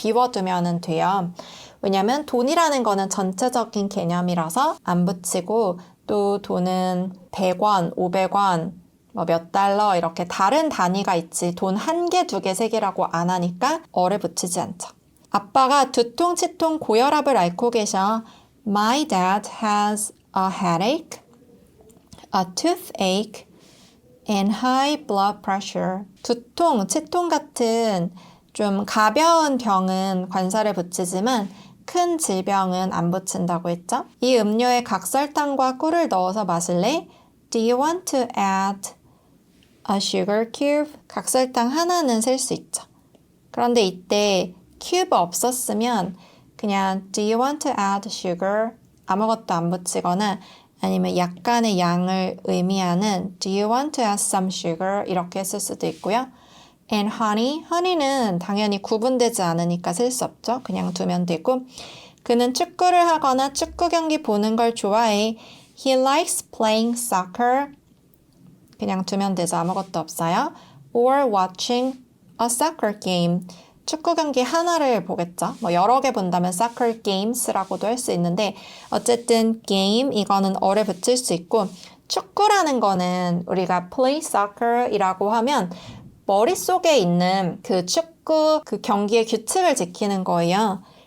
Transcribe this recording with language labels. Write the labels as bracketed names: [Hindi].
[Korean] 비워두면 돼요. 왜냐면 돈이라는 거는 전체적인 개념이라서 안 붙이고 또 돈은 100원, 500원, 뭐 몇 달러 이렇게 다른 단위가 있지 돈 1개, 2개, 3개라고 안 하니까 어를 붙이지 않죠. 아빠가 두통, 치통, 고혈압을 앓고 계셔. [English] My dad has a headache. a toothache, and high blood pressure. [Korean] 두통, 치통 같은 좀 가벼운 병은 관사를 붙이지만 큰 질병은 안 붙인다고 했죠? 이 음료에 각설탕과 꿀을 넣어서 마실래? [English] Do you want to add a sugar cube? [Korean] 각설탕 하나는 셀 수 있죠. 그런데 이때 큐브 없었으면 그냥 [English] Do you want to add sugar? [Korean] 아무것도 안 붙이거나 아니면 약간의 양을 의미하는 [English] Do you want to add some sugar? [Korean] 이렇게 쓸 수도 있고요. [English] And honey, [Korean] honey는 당연히 구분되지 않으니까 쓸 수 없죠. 그냥 두면 되고 그는 축구를 하거나 축구 경기 보는 걸 좋아해. [English] He likes playing soccer. [Korean] 그냥 두면 되죠. 아무것도 없어요. [English] Or watching a soccer game. [Korean] 축구 경기 하나를 보겠죠. 뭐 여러 개 본다면 [English] soccer games [Korean] 라고도 할 수 있는데 어쨌든 game 이거는 어를 붙일 수 있고 축구라는 거는 우리가 [English] play soccer [Korean] 이라고 하면 머릿속에 있는 그 축구 그 경기의 규칙을 지키는 거예요.